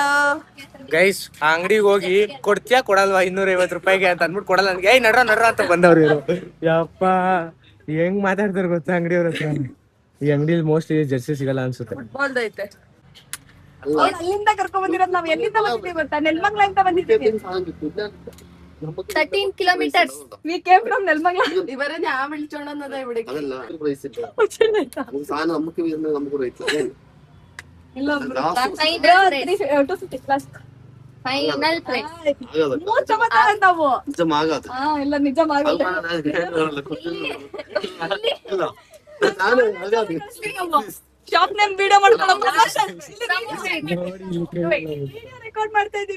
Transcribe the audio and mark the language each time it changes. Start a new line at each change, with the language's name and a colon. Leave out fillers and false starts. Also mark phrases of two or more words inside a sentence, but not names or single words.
Kannada: ಗೈಸ್ ಆ ಅಂಗಡಿಗೆ ಹೋಗಿ ಕೊಡ್ತೀಯಾ ಕೊಡಲ್ವಾ 250 ರೂಪಾಯಿಗೆ ಅಂತ ಅಂದ್ಬಿಟ್ಟು ಕೊಡಲ್ಲ. ನನಗೆ ನಡ್ರ ಅಂತ ಬಂದವ್ರು ಇವರು. ಯಪ್ಪ ಹೆಂಗ್ ಮಾತಾಡ್ತಾರೆ ಗೊತ್ತಾ ಅಂಗಡಿಯವ್ರ ಹತ್ರ. ಈ ಅಂಗಡಿಲಿ
English: mostly jersey
Kannada: ಸಿಗಲ್ಲ ಅನ್ಸುತ್ತೆ. ಐತೆ. ಅಲ್ಲಿಂದ ಕರ್ಕೊಂಡ್ ಬಂದಿರೋದು. ನಾವು ಎಲ್ಲಿಂದ ಬಂದಿದ್ದೀವಿ ಗೊತ್ತಾ? ನೆಲಮಂಗಲ ಅಂತ ಬಂದಿದ್ದೀವಿ.
English: 13 kilometers. We came from ನೆಲಮಂಗಲ.
Malayalam: ಇವರೇ ഞാൻ വിളിച്ചോണ്ടെന്നതാ ഇവിടേക്ക്.
English: final price
Kannada: ನಾವು ಇಲ್ಲ ನಿಜ
English: shop name video
Kannada: ಮಾಡ್ಕೊಳ್ಳೋ ರೆಕಾರ್ಡ್ ಮಾಡ್ತಾ ಇದೀವಿ.